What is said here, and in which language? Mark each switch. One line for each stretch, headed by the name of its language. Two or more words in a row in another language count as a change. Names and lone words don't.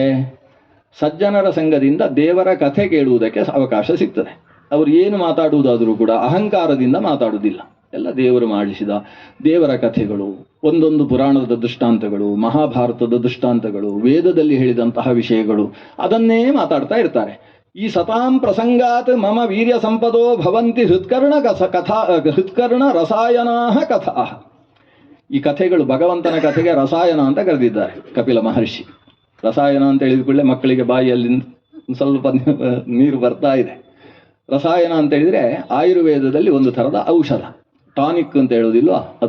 Kannada: ಸಜ್ಜನರ ಸಂಘದಿಂದ ದೇವರ ಕಥೆ ಕೇಳುವುದಕ್ಕೆ ಅವಕಾಶ ಸಿಗ್ತದೆ. ಅವರು ಏನು ಮಾತಾಡುವುದಾದರೂ ಕೂಡ ಅಹಂಕಾರದಿಂದ ಮಾತಾಡುವುದಿಲ್ಲ. ಎಲ್ಲ ದೇವರು ಮಾಡಿಸಿದ ದೇವರ ಕಥೆಗಳು, ಒಂದೊಂದು ಪುರಾಣದ ದೃಷ್ಟಾಂತಗಳು, ಮಹಾಭಾರತದ ದೃಷ್ಟಾಂತಗಳು, ವೇದದಲ್ಲಿ ಹೇಳಿದಂತಹ ವಿಷಯಗಳು, ಅದನ್ನೇ ಮಾತಾಡ್ತಾ ಇರ್ತಾರೆ.
Sanskrit: ಈ ಸತಾಂ ಪ್ರಸಂಗಾತ್ ಮಮ ವೀರ್ಯ ಸಂಪದೋ ಭವಂತಿ ಹೃತ್ಕರ್ಣ ರಸಾಯನಾ ಕಥಾ.
Kannada: ಈ ಕಥೆಗಳು, ಭಗವಂತನ ಕಥೆಗೆ ರಸಾಯನ ಅಂತ ಕರೆದಿದ್ದಾರೆ ಕಪಿಲ ಮಹರ್ಷಿ. ರಸಾಯನ ಅಂತ ಹೇಳಿದ ಕೂಡಲೇ ಮಕ್ಕಳಿಗೆ ಬಾಯಿಯಲ್ಲಿ ಸ್ವಲ್ಪ ನೀರು ಬರ್ತಾ ಇದೆ. ರಸಾಯನ ಅಂತ ಹೇಳಿದರೆ ಆಯುರ್ವೇದದಲ್ಲಿ ಒಂದು ಥರದ ಔಷಧ, ಟಾನಿಕ್ ಅಂತ ಹೇಳೋದಿಲ್ವ, ಅದು.